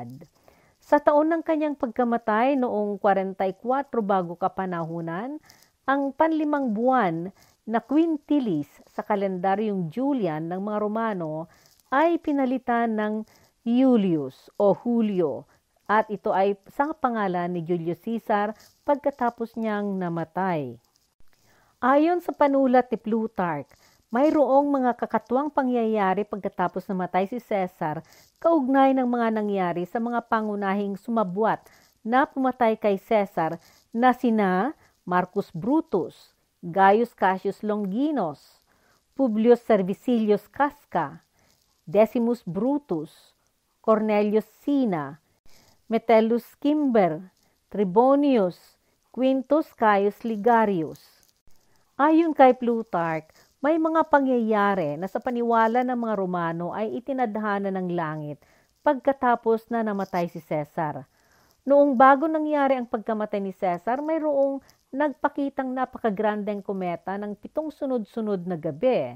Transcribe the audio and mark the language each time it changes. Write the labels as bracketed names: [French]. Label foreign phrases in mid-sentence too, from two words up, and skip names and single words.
[Filipino] Sa taon ng kanyang pagkamatay noong 44 bago kapanahunan, ang panlimang buwan na quintilis sa kalendaryong Julian ng mga Romano ay pinalitan ng Julius o Julio at ito ay sa pangalan ni Julius Caesar pagkatapos niyang namatay. Ayon sa panulat ni Plutarch, mayroong mga kakatuwang pangyayari pagkatapos namatay si Caesar kaugnay ng mga nangyari sa mga pangunahing sumabwat na pumatay kay Caesar na sina Marcus Brutus, Gaius Cassius Longinus, Publius Servilius Casca, Decimus Brutus, Cornelius Cinna, Metellus Cimber, Trebonius, Quintus Caius Ligarius. Ayon kay Plutarch, may mga pangyayari na sa paniwala ng mga Romano ay itinadhana ng langit pagkatapos na namatay si Caesar. Noong bago nangyari ang pagkamatay ni Caesar, mayroong nagpakitang napakagrandeng kometa ng 7 sunod-sunod na gabi.